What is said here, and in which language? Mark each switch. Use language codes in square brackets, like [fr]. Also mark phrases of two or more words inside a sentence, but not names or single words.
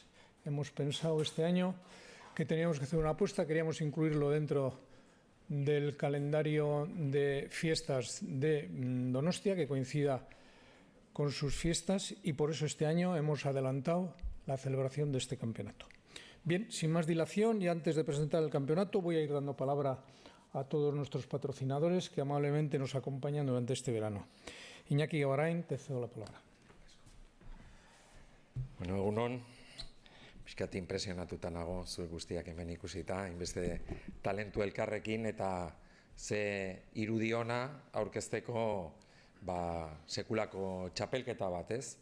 [es] Hemos pensado este año que teníamos que hacer una apuesta, queríamos incluirlo dentro del calendario de fiestas de Donostia, que coincida con sus fiestas, y por eso este año hemos adelantado la celebración de este campeonato. Bien, sin más dilación y antes de presentar el campeonato, voy a ir dando palabra a todos nuestros patrocinadores que amablemente nos acompañan durante este verano. Iñaki Gabarain, te cedo la palabra. [eu] Bueno, egunon, pixkat impresionatuta nago zuek guztiak hemen ikusita, hainbeste talentu elkarrekin eta ze irudi ona aurkezteko sekulako txapelketa bat, ez?